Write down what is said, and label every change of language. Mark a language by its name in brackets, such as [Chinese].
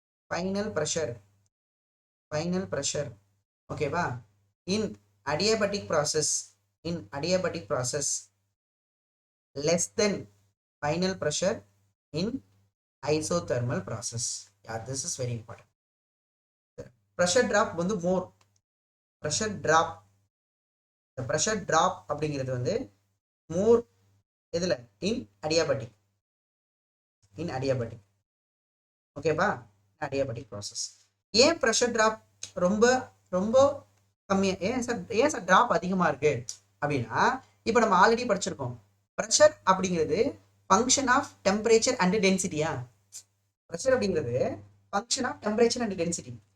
[English] Final pressure, final pressure, ஓகேவா, இன் adiabatic process, in adiabatic process less than final pressure in isothermal process. Yeah, this is very important. Pressure drop வந்து more, pressure drop, the pressure drop அப்படிங்கிறது வந்து more எதுல, in adiabatic, in adiabatic, ஓகேப்பா, adiabatic process. [Tamil] ஏன் pressure drop ரொம்ப ரொம்ப கம்மியா, ஏன் சார் டிராப் அதிகமா இருக்கு அப்படின்னா, இப்போ நம்ம ஆல்ரெடி படிச்சிருக்கோம், ப்ரெஷர் அப்படிங்கிறது function of temperature and டென்சிட்டியா, pressure அப்படிங்கிறது function of temperature and density.